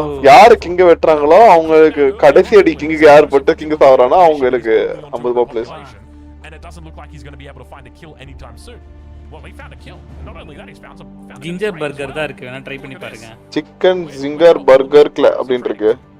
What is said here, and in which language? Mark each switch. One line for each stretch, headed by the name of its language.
Tamil: யாரு கிங்க வெட்றாங்களோ அவங்களுக்கு கடைசி அடி கிங்குக்கு யார் போட்டு கிங் சாவறானோ அவங்களுக்கு 50 population.
English: And it doesn't look like he's going to be able to find a kill anytime soon. Well, he found a kill. Not only that, he's found
Tamil: ginger burger தான் இருக்கு. வேணா ட்ரை பண்ணி பாருங்க. Chicken zinger burger அப்படினு இருக்கு.